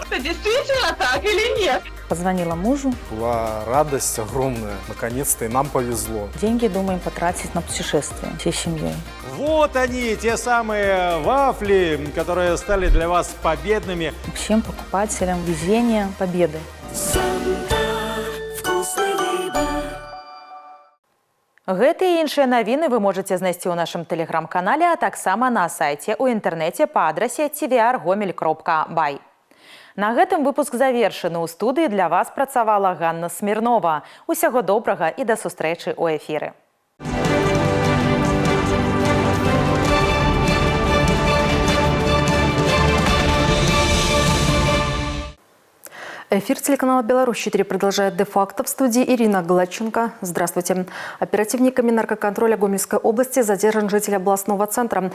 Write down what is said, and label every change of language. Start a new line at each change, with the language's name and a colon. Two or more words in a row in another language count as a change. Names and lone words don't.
Russian: Это действительно так или нет? Позвонила мужу. Была радость огромная. Наконец-то и нам повезло. Деньги думаем потратить на путешествие всей семьей. Вот они, те самые вафли, которые стали для вас победными. Всем покупателям везения, победы.
Belarusian: Гэтыя і іншыя навіны вы можаце знайсці ў нашым тэлеграм-канале, а таксама на сайце ў інтэрнэце па адрасе tvr.gomel.by. На гэтым выпуск завершаны. У студыі для вас працавала Ганна Смірнова. Усяго добрага і да сустрэчы ў эфіры.
Russian: Эфир телеканала «Беларусь-4» продолжает де-факто. В студии Ирина Гладченко. Здравствуйте. Оперативниками наркоконтроля Гомельской области задержан житель областного центра.